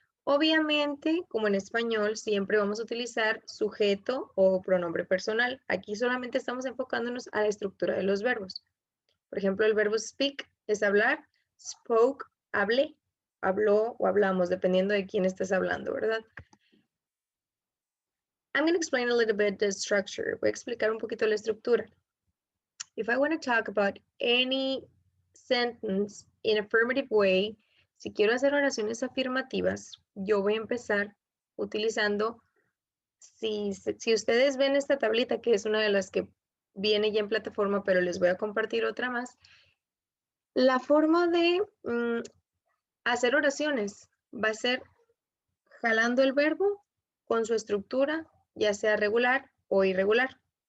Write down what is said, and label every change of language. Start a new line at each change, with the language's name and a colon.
Spanish: Obviamente, como en español, siempre vamos a utilizar sujeto o pronombre personal. Aquí solamente estamos enfocándonos a la estructura de los verbos. Por ejemplo, el verbo speak es hablar, spoke, hablé, habló o hablamos, dependiendo de quién estés hablando, ¿verdad?
English: I'm going to explain a little bit the structure.
Spanish: Voy a explicar un poquito la estructura.
English: If I want to talk about any sentence in affirmative way,
Spanish: si quiero hacer oraciones afirmativas, yo voy a empezar utilizando, si ustedes ven esta tablita, que es una de las que viene ya en plataforma, pero les voy a compartir otra más, la forma de hacer oraciones va a ser jalando el verbo con su estructura, ya sea regular o irregular.